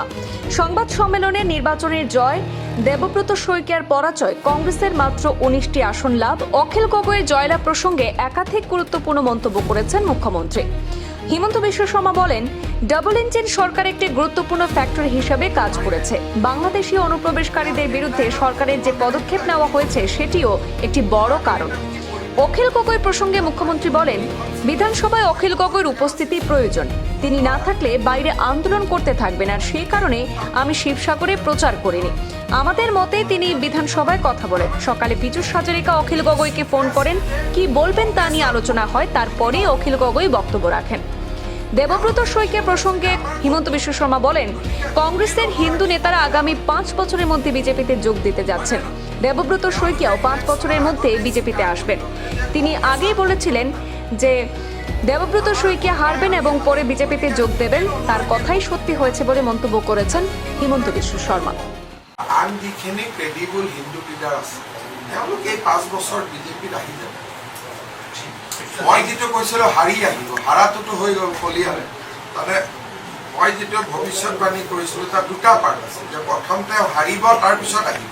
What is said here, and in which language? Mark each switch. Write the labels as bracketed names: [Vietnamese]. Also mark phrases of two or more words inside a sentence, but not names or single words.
[Bangla] সংবাদ সম্মেলনে নির্বাচনের জয়, দেবব্রত শইকীয়ার পরাজয়, কংগ্রেসের মাত্র 19টি আসন লাভ, অখিল গগৈর জয়লাভ প্রসঙ্গে একাধিক গুরুত্বপূর্ণ মন্তব্য করেছেন মুখ্যমন্ত্রী। হিমন্ত বিশ্ব শর্মা বলেন, [English] double engine [Bangla] সরকার একটি গুরুত্বপূর্ণ ফ্যাক্টর হিসেবে কাজ করেছে। বাংলাদেশি অনুপ্রবেশকারীদের বিরুদ্ধে সরকারের যে পদক্ষেপ নেওয়া হয়েছে সেটিও একটি বড় কারণ। অখিল গগৈ প্রসঙ্গে মুখ্যমন্ত্রী বলেন, বিধানসভায় অখিল গগৈর উপস্থিতি প্রয়োজন, তিনি না থাকলে বাইরে আন্দোলন করতে থাকবেন, আর সেই কারণে আমি শিবসাগরে প্রচার করিনি। আমাদের মতে তিনি বিধানসভায় কথা বলেন। সকালে পীযূষ হাজারিকা অখিল গগৈকে ফোন করেন, কি বলবেন তা নিয়ে আলোচনা হয়, তারপরেই অখিল গগৈ বক্তব্য রাখেন। দেবব্রত শইকীয়া প্রসঙ্গে হিমন্ত বিশ্ব শর্মা বলেন, কংগ্রেসের হিন্দু নেতারা আগামী 5 বছরের মধ্যে বিজেপিতে যোগ দিতে যাচ্ছেন। দেবব্রত শইকীয়াও 5 বছরের মধ্যে বিজেপিতে আসবেন। তিনি আগেই বলেছিলেন যে দেবব্রত শইকীয়া হারবেন এবং পরে বিজেপিতে যোগ দেবেন, তার কথাই সত্যি হয়েছে বলে মন্তব্য করেছেন হিমন্ত বিশ্ব শর্মা। [Assamese] আন যিখিনি [English] credible Hindu leader [Assamese] আছে তেওঁলোকে 5 বছৰ বিজেপিত আহি যাব। মই যিটো কৈছিলোঁ হাৰি আহিব, হাৰাটোতো হৈ গ'ল কলিয়ালে। মানে মই যিটো ভৱিষ্যতবাণী কৰিছিলোঁ তাৰ দুটা পাৰ্ট আছে, যে প্ৰথম তেওঁ হাৰিব, তাৰপিছত আহিব।